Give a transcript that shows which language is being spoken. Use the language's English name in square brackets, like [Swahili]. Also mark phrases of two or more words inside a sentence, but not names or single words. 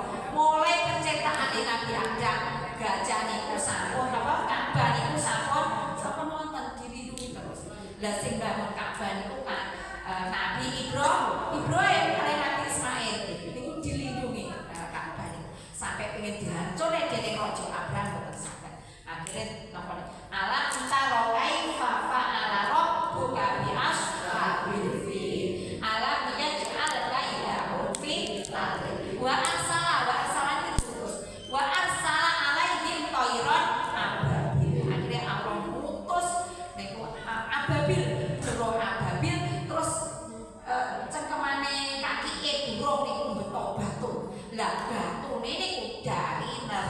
[Javanese] Mulai penciptaan Nabi Adam, gajah niku sampun apa Ka'bah niku sampun wonten dilindungi terus. Lah sing bangun Ka'bah niku kan Nabi Ibrahim kali Nabi Ismail niku dilindungi Ka'bah niku sampai pengen dihancurne dening Raja Abraham boten saged. Akhire napa [Arabic] ألم تر كيف فعل ربك بأصحاب الفيل. ألم يجعل كيدهم في تاريخ. وأرسل وأرسل عليهم طيرا أبابيل. [Javanese] Akhire Allah mutus niku ababil, jero ababil terus cengkemane kakike burung niku beto batu. Lah batune niku dari